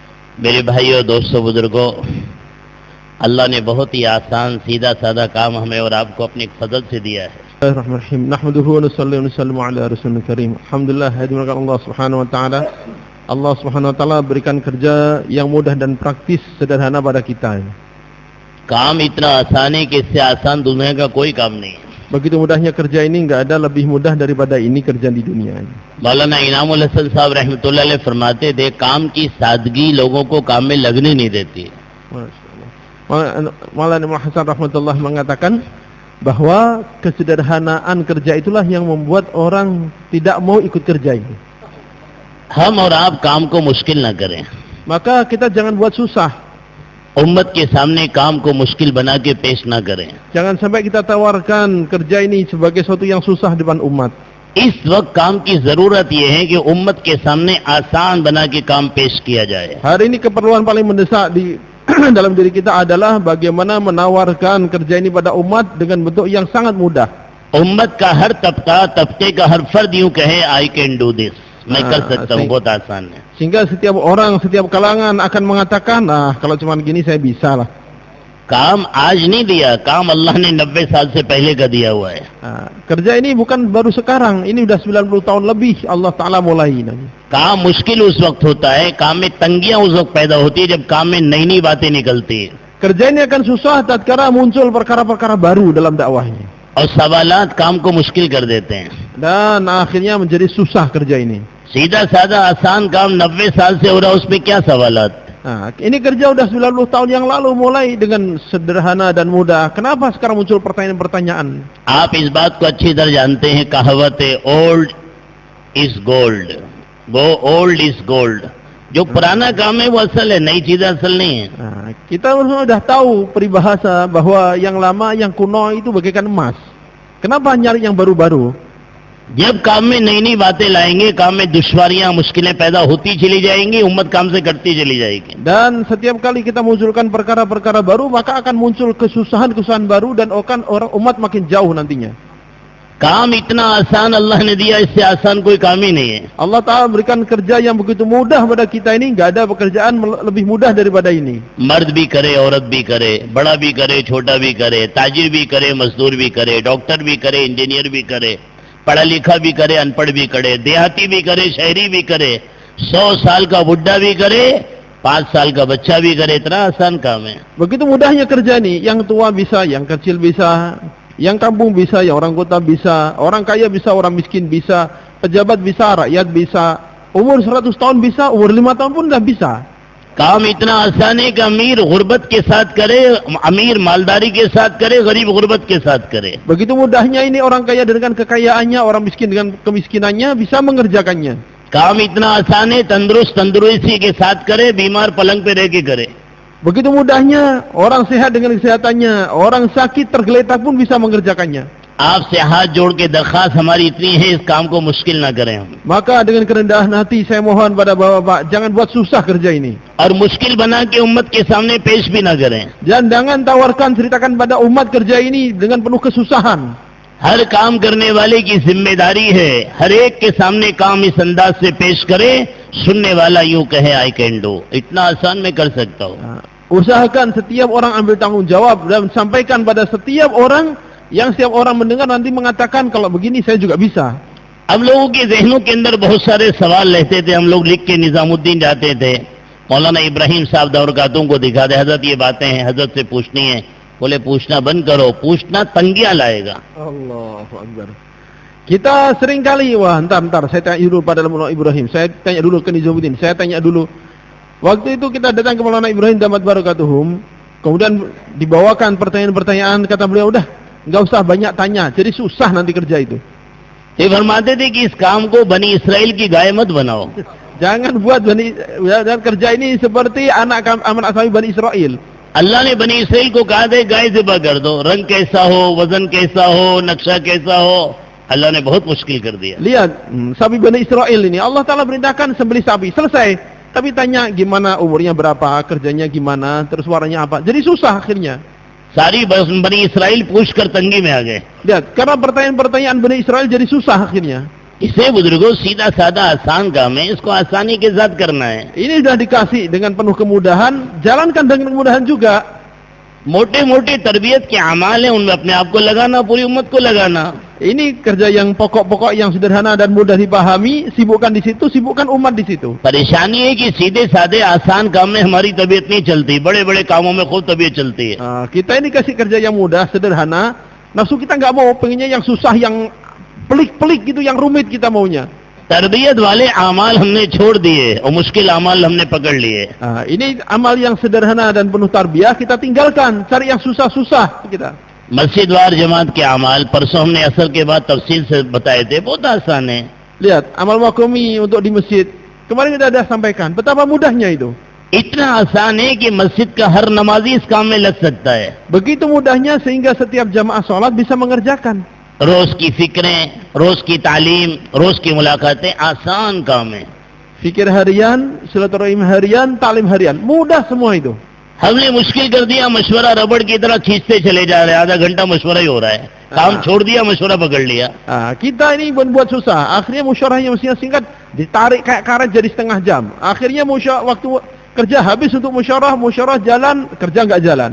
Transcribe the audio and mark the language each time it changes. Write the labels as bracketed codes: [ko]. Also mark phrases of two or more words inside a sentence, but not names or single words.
[hi] मेरे भाइयों, दोस्तों, बुजुर्गों, अल्लाह ने बहुत ही आसान सीधा साधा काम हमें और आपको अपने फजल से दिया है। [ar] بسم الله الرحمن الرحيم. نحمده ونصلي ونسلم على رسوله الكريم. Alhamdulillah, [id] hadirat [ar] الله سبحانه وتعالى. الله سبحانه وتعالى [id] berikan kerja yang mudah dan praktis sederhana pada kita. [hi] काम इतना आसान है कि इससे आसान दुनिया का कोई काम नहीं है। [id] Begitu mudahnya kerja ini, enggak ada lebih mudah daripada ini kerja di dunia ini. [hi] मौलाना इनामुल हसन साहब [ar] رحمة الله عليه [hi] फरमाते थे, काम की सादगी लोगों को काम में लगने नहीं देती। [id] Maulana Imam Hasan rahmatullah mengatakan bahwa kesederhanaan kerja itulah yang membuat orang tidak mau ikut kerja ini. [hi] हम और आप काम को मुश्किल ना करें। [id] Maka kita jangan buat susah. [hi] उम्मत के सामने काम को मुश्किल बना के पेश ना करें। [id] Jangan sampai kita tawarkan kerja ini sebagai sesuatu yang susah depan umat. [hi] इस वक्त काम की जरूरत यह है कि उम्मत के सामने आसान बना के काम पेश किया जाए। [id] Hari ini keperluan paling mendesak di dalam diri kita adalah bagaimana menawarkan kerja ini pada umat dengan bentuk yang sangat mudah. [hi] उम्मत का हर तबके का हर फर्द यूं कहे, [en] I can do this, [hi] मैं कर सकता हूँ, बहुत आसान है। [id] Sehingga setiap orang, setiap kalangan akan mengatakan, nah kalau cuma gini saya bisa lah. [hi] काम आज नहीं दिया, काम अल्लाह ने 90 साल से पहले का दिया हुआ है। [id] Kerja ini bukan baru sekarang, ini udah 90 tahun lebih Allah Ta'ala mulai. [hi] काम मुश्किल उस वक्त होता है, काम में तंगियां उस वक्त पैदा होती है जब काम में नई नई बातें निकलती है। [id] Kerja ini akan susah tatkala muncul perkara-perkara baru dalam dakwahnya. [hi] और सवालात काम को मुश्किल कर देते हैं। [id] Dan akhirnya menjadi susah kerja ini. [hi] सीधा साधा आसान काम 90 साल से हो रहा, उसमें क्या सवालात? [id] Nah, ini kerja udah 90 tahun yang lalu mulai dengan sederhana dan mudah. Kenapa sekarang muncul pertanyaan-pertanyaan? [hi] आप इस बात को अच्छी तरह जानते हैं, कहावत है, [en] old is gold, [hi] वो [en] old is gold. [hi] जो पुराना काम है वो असल है, नई चीज असल नहीं है। [id] Nah, kita sudah tahu peribahasa bahwa yang lama, yang kuno itu bagaikan emas. Kenapa nyari yang baru-baru? [hi] जब काम में नई नई बातें लाएंगे, काम में दुश्वारियां, मुश्किलें पैदा होती चली जाएंगी, उम्मत काम से करती चली जाएगी। [id] Dan setiap kali kita munculkan perkara-perkara baru, maka akan muncul kesusahan-kesusahan baru dan orang umat makin jauh nantinya. [hi] काम इतना आसान अल्लाह ने दिया, इससे आसान कोई काम ही नहीं है। [id] Allah Ta'ala berikan kerja yang begitu mudah pada kita ini, nggak ada pekerjaan lebih mudah daripada ini. [hi] मर्द भी करे, औरत भी करे, बड़ा भी करे, छोटा भी करे, ताजिर भी करे, मजदूर भी करे, डॉक्टर भी करे, इंजीनियर भी करे, पढ़ा लिखा भी करे, अनपढ़ भी करे, देहाती भी करे, शहरी भी करे, 100 साल का बुढ़ा भी करे, 5 साल का बच्चा भी करे, इतना आसान काम है। [id] Begitu mudahnya kerja ini, yang tua bisa, yang kecil bisa, yang kampung bisa, yang orang kota bisa, orang kaya bisa, orang miskin bisa, pejabat bisa, rakyat bisa, umur 100 tahun bisa, umur 5 tahun pun dah bisa. [hi] काम इतना आसान है कि अमीर गुर्बत के साथ करे, अमीर मालदारी के साथ करे, गरीब गुर्बत के साथ करे। [id] Begitu mudahnya ini, orang kaya dengan kekayaannya, orang miskin dengan kemiskinannya bisa mengerjakannya. [hi] काम इतना आसान है, तंदुरुस्त तंदुरुस्ती के साथ करे, बीमार पलंग पे रह के करे। [id] Begitu mudahnya, orang sehat dengan kesehatannya, orang sakit tergeletak pun bisa mengerjakannya. [hi] आपसे हाथ जोड़ के दरखास्त हमारी इतनी है, इस काम को मुश्किल ना करें हम। [id] Maka dengan kerendahan hati saya mohon pada bapak-bapak, jangan buat susah kerja ini. [hi] और मुश्किल बना के उम्मत के सामने पेश भी ना करें। [id] Dan jangan tawarkan, ceritakan pada umat kerja ini dengan penuh kesusahan. [hi] हर काम करने वाले की जिम्मेदारी है, हर एक के सामने काम इस अंदाज से पेश करे, सुनने वाला यूं कहे, [en] I can do, [hi] इतना आसान मैं कर सकता हूँ। [id] Usahakan setiap orang ambil tanggung jawab dan sampaikan pada setiap orang, yang setiap orang mendengar nanti mengatakan kalau begini saya juga bisa. [hi] अब लोगों के जहनों के अंदर बहुत सारे सवाल रहते थे, हम लोग लिख के निजामुद्दीन जाते थे, मौलाना इब्राहिम साहब दौरकातों को दिखा दे, हजरत ये बातें हैं, हजरत से पूछनी है। बोले पूछना बंद करो, पूछना तंगियां लाएगा। [ar] الله أكبر. [id] Kita sering kali, wah entar saya tanya dulu pada Maulana Ibrahim, saya tanya dulu ke Nizamuddin, saya tanya dulu. Waktu itu kita datang ke Maulana Ibrahim [ar] دامت بركاتهم, [id] kemudian dibawakan pertanyaan-pertanyaan, kata beliau, udah nggak usah banyak tanya, jadi susah nanti kerja itu. [hi] ये फरमाते थे कि इस काम को बनी इसराइल की गाय मत बनाओ। [id] Jangan buat dan kerja ini seperti anak asami Bani Israel. [hi] अल्लाह ने बनी इसराइल को कहा था गाय ज़िबा कर दो, रंग कैसा हो, वजन कैसा हो, नक्शा कैसा हो, अल्लाह ने बहुत मुश्किल कर दिया। [id] Lihat, sapi Bani Israel ini Allah Ta'ala perintahkan sembelih sapi, selesai. Tapi tanya gimana, umurnya berapa, kerjanya gimana, terus warnanya apa. Jadi susah akhirnya. [hi] सारी बनी इसराइल पूछ कर तंगी में आ गए। [id] Lihat, karena pertanyaan-pertanyaan Bani Israel jadi susah akhirnya. [hi] इसे बुजुर्गों सीधा साधा आसान काम है, इसको आसानी के साथ करना है. [id] Ini sudah dikasih dengan penuh kemudahan, jalankan dengan kemudahan juga. [hi] मोटे मोटे तरबियत के अमाल है, उनमें अपने आप को लगाना, पूरी उम्मत को लगाना. [id] Ini kerja yang pokok-pokok yang sederhana dan mudah dipahami, sibukkan di situ, sibukkan umat di situ. [hi] परेशानी है कि सीधे साधे आसान काम में हमारी तबीयत नहीं चलती, बड़े बड़े कामों में खूब तबीयत चलती है. [id] Kita ini kasih kerja yang mudah, sederhana, nafsu kita nggak mau, pengennya yang susah, yang pelik-pelik gitu, yang rumit kita maunya. [hi] तरबियत वाले अमाल हमने छोड़ दिए और मुश्किल अमाल हमने पकड़ लिए. [id] Ini amal yang sederhana dan penuh tarbiyah kita tinggalkan, cari yang susah-susah kita. [hi] मस्जिद वार जमात के अमाल परसों हमने असर के बाद तफसील से बताए थे, बहुत आसान है. [id] Lihat, amal makomi untuk di masjid. Kemarin kita sudah sampaikan, betapa mudahnya itu. [hi] इतना आसान है कि मस्जिद का हर नमाजी इस काम में लग सकता है. [id] Begitu mudahnya sehingga setiap jamaah sholat bisa mengerjakan. [hi] रोज की फिक्रें, रोज की तालीम, रोज की मुलाकातें आसान काम है. [id] Fikir harian, silaturahim harian, talim harian, mudah semua itu. [hi] हमने मुश्किल कर दिया, मशवरा रबड़ की तरह खींचते चले जा रहे हैं, आधा घंटा मशवरा ही हो रहा है. काम छोड़ दिया, मशवरा पकड़ लिया. [id] Kita ini buat susah. Akhirnya musyawarahnya mestinya singkat, ditarik kayak karet jadi setengah jam. Akhirnya waktu kerja habis untuk musyawarah jalan, kerja nggak jalan.